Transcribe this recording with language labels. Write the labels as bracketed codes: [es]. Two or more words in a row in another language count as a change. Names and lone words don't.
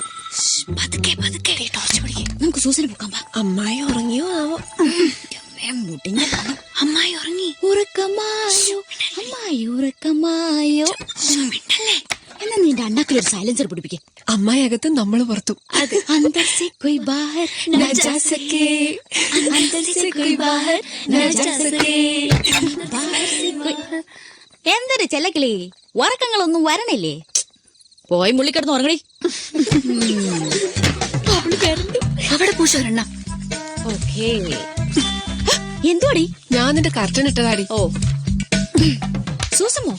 [ml] പതുക്കെ പതുക്കെ ടോർച്ച് പിടിക്കേ. നമുക്ക് സൂസന് പോകാൻ പാ. അമ്മായി ഉറങ്ങിയോ ആവോ? മുടിഞ്ഞ അമ്മായി ഉറങ്ങി. ഉറക്കമായോ അമ്മായി, ഉറക്കമായോ. എന്നാ നിന്റെ അണ്ണാക്കിലൊരു സൈലൻസർ പിടിപ്പിക്കേ. അമ്മായി അകത്ത്, നമ്മള് പുറത്തു. [hi] अंदर से कोई बाहर न जा सके, अंदर से कोई बाहर न जा सके, बाहर से कोई. [ml] എന്തൊരു ചെല്ലക്കിളി, ഉറക്കങ്ങളൊന്നും വരണില്ലേ? പോയി മുള്ളിക്കിടന്ന് ഉറങ്ങടി. അവിടെ പൂശൊരെണ്ണ. ഓക്കേ, എന്തുവാടി? ഞാൻ നിന്റെ കർട്ടൻ ഇട്ടതാടി. ഓ, സൂസമ്മോ,